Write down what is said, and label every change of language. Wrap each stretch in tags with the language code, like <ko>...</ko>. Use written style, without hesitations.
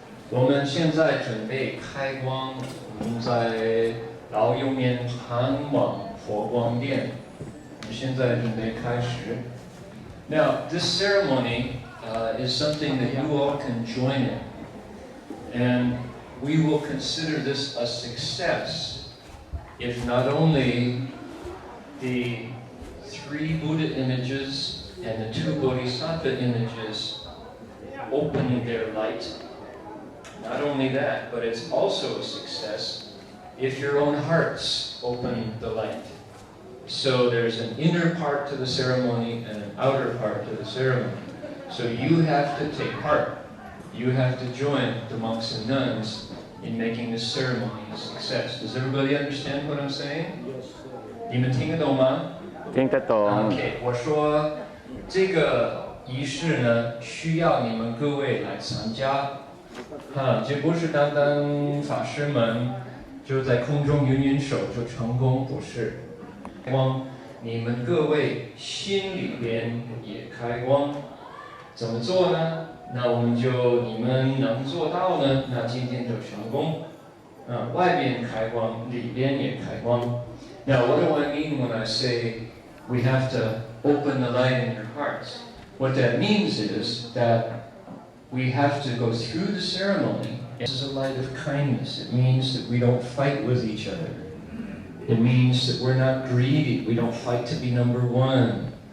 <zh>我们现在准备开光，我们在Iu Mien Han Wang佛光殿。我们现在准备开始。</zh> <en>Now, this ceremony is something that you all can join in, and we will consider this a success if not only the 3 Buddha images and the 2 Bodhisattva images opening their light. Not only that, but it's also a success if your own hearts open the light. So there's an inner part to the ceremony and an outer part to the ceremony. So you have to take part. You have to join the monks and nuns in making this ceremony a success. Does everybody understand what I'm saying?</en> <zh>Yes. 你们听得懂吗？听得懂。 OK， 我说这个仪式呢，需要你们各位来参加。这不是单单法师们就在空中云云手就成功，不是。光，你们各位心里边也开光。怎么做呢？那我们就你们能做到呢，那今天就成功。外边开光，里边也开光。</zh> <en>Now, what do I mean when I say we have to open the light in your hearts? What that means is that we have to go through the ceremony. This is a light of kindness. It means that we don't fight with each other. It means that we're not greedy. We don't fight to be number one.</en>